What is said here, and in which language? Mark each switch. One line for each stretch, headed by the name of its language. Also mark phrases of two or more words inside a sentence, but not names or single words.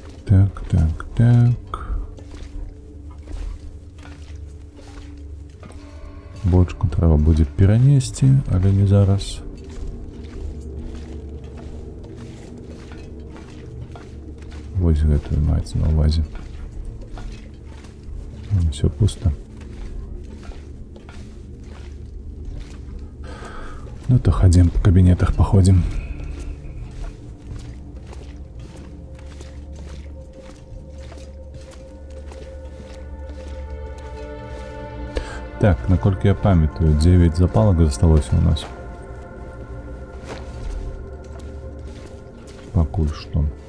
Ukrainian: Так, так, так. Бочку треба буде перенести, але не зараз.
Belarusian: Вось гэтую маецца на ўвазе.
Russian: Все пусто. Ну то ходим по кабинетах, походим.
Belarusian: Так, наколькі я памятаю, 9 запалок засталося у нас. Пакуль што.